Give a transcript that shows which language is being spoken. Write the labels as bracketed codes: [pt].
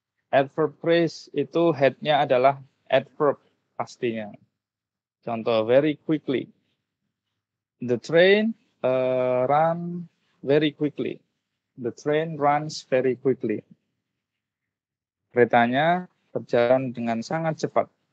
[id] Adverb phrase itu head-nya adalah adverb pastinya. Contoh, [en] very quickly. The train run very quickly. The train runs very quickly. [id] Keretanya berjalan dengan sangat cepat.